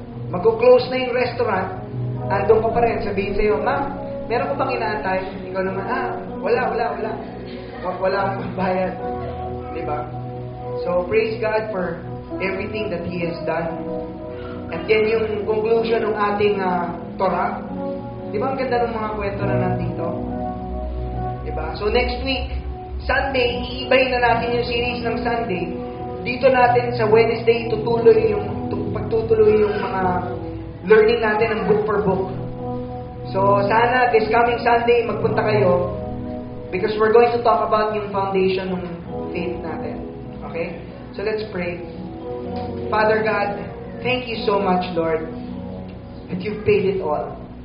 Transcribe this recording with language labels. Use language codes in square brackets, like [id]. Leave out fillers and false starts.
[tl] Mag-close na yung restaurant, andun ka pa rin, sabihin sa'yo, ma'am, meron ko bang inaantay? Ikaw naman, wala. Wala akong bayad. Diba? [en] So, praise God for everything that He has done. [tl] At yan yung conclusion ng ating Torah. Diba ang ganda ng mga kwento na nandito? Diba? So, next week, Sunday, iibahin na natin yung series ng Sunday. dito natin sa Wednesday pagtutuloy yung mga learning natin ng book for book. [en] So, [tl] sana [en] this coming Sunday, [tl] magpunta kayo [en] because we're going to talk about [tl] yung foundation ng faith natin. [en] Okay? So, let's pray. Father God, thank you so much, Lord, that you've paid it all.